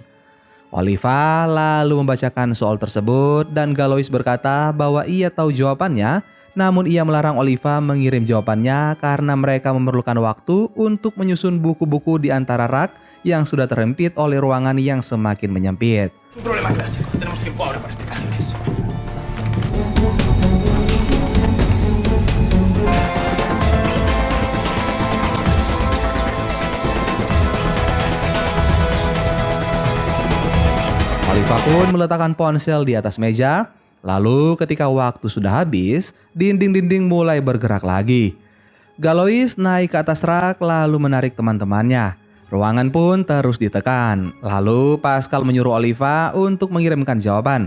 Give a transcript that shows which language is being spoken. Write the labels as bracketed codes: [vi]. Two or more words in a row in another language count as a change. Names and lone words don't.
[id] Oliva lalu membacakan soal tersebut dan Galois berkata bahwa ia tahu jawabannya, namun ia melarang Oliva mengirim jawabannya karena mereka memerlukan waktu untuk menyusun buku-buku di antara rak yang sudah terhimpit oleh ruangan yang semakin menyempit. [es] Es un problema clásico. No tenemos tiempo ahora para explicaciones. [id] Oliva pun meletakkan ponsel di atas meja. Lalu ketika waktu sudah habis, dinding-dinding mulai bergerak lagi. Galois naik ke atas rak lalu menarik teman-temannya. Ruangan pun terus ditekan. Lalu Pascal menyuruh Oliva untuk mengirimkan jawaban.